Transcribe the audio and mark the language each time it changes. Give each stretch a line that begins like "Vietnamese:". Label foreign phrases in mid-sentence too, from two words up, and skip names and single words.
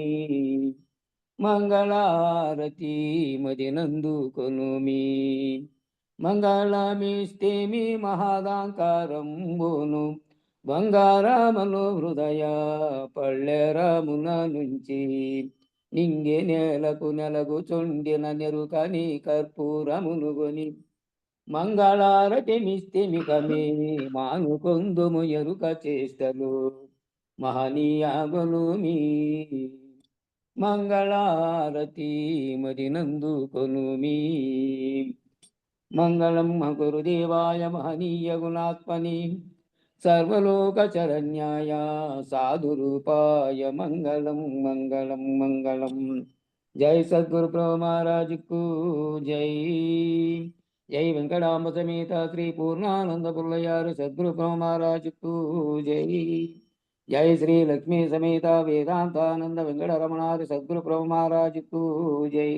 Telugu: మంగళారతి మదినందు కొనుమి, మంగళమిస్తేమి మహాదాంకారంబును, బంగారమను హృదయ పళ్ళెరమున నుంచి, నింగే నెలకు చొండిన నెరుకని కర్పూరమునుగొని, మంగళారతి మిస్తేమికమే మానుకొందుము ఎరుక చేష్టలు మహనీయ గునుమి. మంగళారతి మదినందు కొనుమి.
Sanskrit: మంగళం గురుదేవాయ మహనీయ గుణాత్మని, सर्वलोकचरण्याय साधुरूपाय मंगलम मंगलम मंगलम।
Hindi: जय सद्गुरु प्रभु महाराज को जय। जय वेंकटांब समेत श्री पूर्णानंद पुल्लयार सद्गुरु प्रभु महाराज को जय। जय श्री लक्ष्मी समेत वेदांतानंद वेंकटरमणार सद्गुरु प्रभु महाराज को जय।